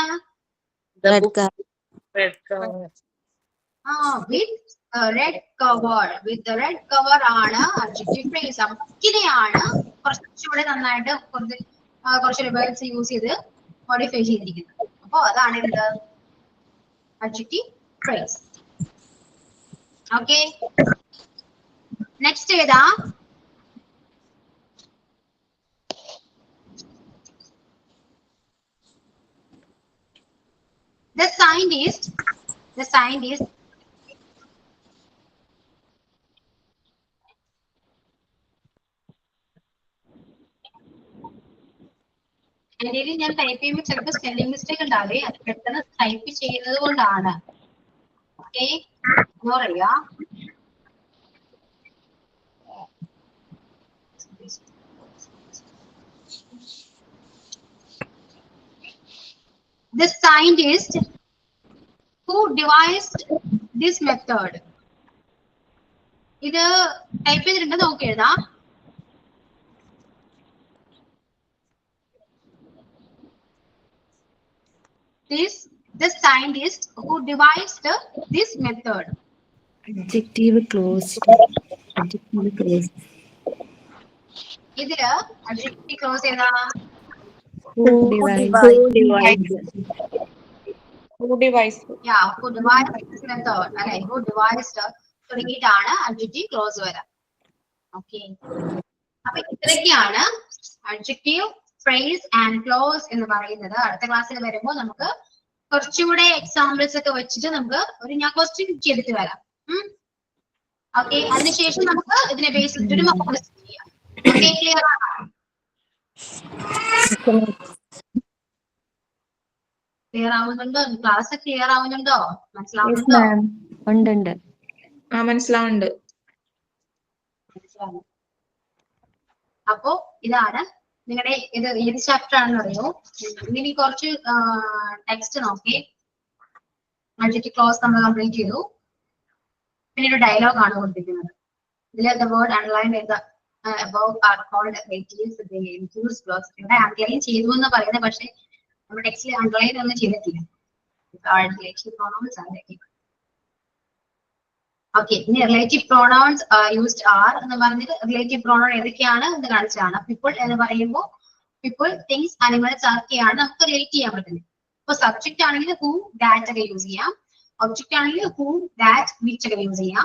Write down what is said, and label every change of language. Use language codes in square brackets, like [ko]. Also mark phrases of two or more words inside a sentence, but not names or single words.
[en] Red cover. With red cover. With the red cover ആണ് adjective phrase. [ml] ഇതിനെയാണ് കുറച്ചുകൂടെ നന്നായിട്ട് കുറച്ച് വേർഡ്സ് യൂസ് ചെയ്ത് മോഡിഫൈ ചെയ്തിരിക്കുന്നത്. അപ്പൊ അതാണ് ഇത് [en] adjective phrase. [ml] ഓക്കെ. നെക്സ്റ്റ് ഏതാ? [en] The scientist [ml] എൻ്റെ ഞാൻ ടൈപ്പ് ചെയ്യുമ്പോൾ ചിലപ്പോൾ സ്പെല്ലിംഗ് മിസ്റ്റേക്ക് ഉണ്ടാവേ, അത് പെട്ടെന്ന് ടൈപ്പ് ചെയ്യുന്നത് കൊണ്ടാണ്. ഓക്കെ, പറയാ. [en] The scientist who devised this method. [ml] ഇത് ടൈപ്പ് ചെയ്തിട്ടുണ്ട്, നോക്കി എഴുതാം. [en] The scientist who devised this method. Adjective closed. Adjective closed. [ml] ഇതില് [en] adjective close [ml] ഏതാ? [en] Who devised. Who devised. Yeah, who devised this method. [ml] അല്ലെ, [en] who devised [ml] തുടങ്ങിയിട്ടാണ് [en] adjective close [ml] വരാം. ഓക്കെ, അപ്പൊ ഇത്രയൊക്കെയാണ് [en] adjective, phrase and clause [ml] എന്ന് പറയുന്നത്. അടുത്ത ക്ലാസ്സിൽ വരുമ്പോൾ നമുക്ക് കുറച്ചുകൂടെ എക്സാമ്പിൾസ് ഒക്കെ വെച്ചിട്ട് നമുക്ക് ഞാൻ ക്വസ്റ്റ്യൻ ചെയ്തിട്ട് വരാം. ഓക്കെ, അതിനുശേഷം നമുക്ക് ഇതിനെ ബേസ് ചെയ്തിട്ട് ഒരു [en] mock test [ml] ചെയ്യാം. ഓക്കെ, ക്ലിയർ ആണോ? ക്ലിയർ ആവുന്നുണ്ടോ? ക്ലാസ് ക്ലിയർ ആവുന്നുണ്ടോ? മനസ്സിലാവുന്നുണ്ടോ? ഉണ്ട്. മനസ്സിലാവുന്നുണ്ട്. അപ്പോ ഇതാണ് നിങ്ങളുടെ ഏത് ചാപ്റ്റർ ആണെന്ന് അറിയോ? ഇനി കുറച്ച് ടെക്സ്റ്റ് നോക്കി. [en] adjective clause [ml] നമ്മൾ കംപ്ലീറ്റ് ചെയ്തു. പിന്നെ ഒരു ഡയലോഗ് ആണ് കൊടുത്തിരിക്കുന്നത്. [en] ഇതിൽ the word underlined in the above are called adjectives. They include clause. [ml] ഇവിടെ അണ്ടർലൈൻ ചെയ്തു എന്ന് പറയുന്നത്, പക്ഷേ നമ്മുടെ ടെക്സ്റ്റിൽ അണ്ടർലൈൻ ഒന്നും ചെയ്തിട്ടില്ല. [en] relative pronouns are relative. [ml] ഓക്കെ, ഇനി [en] relative pronouns used are [ml] എന്ന് പറഞ്ഞിട്ട് [en] relative pronoun [ml] ഏതൊക്കെയാണ് എന്ന് കാണിച്ചതാണ്. പീപ്പിൾ എന്ന് പറയുമ്പോൾ [en] people, things, animals [ml] ഒക്കെയാണ് നമുക്ക് റിലേറ്റ് ചെയ്യാൻ പറ്റുന്നത്. ഇപ്പൊ സബ്ജക്റ്റ് ആണെങ്കിൽ [en] who, that [ml] ഒക്കെ യൂസ് ചെയ്യാം. ഒബ്ജക്റ്റ് ആണെങ്കിൽ [en] who, that, which [ml] ഒക്കെ യൂസ് ചെയ്യാം.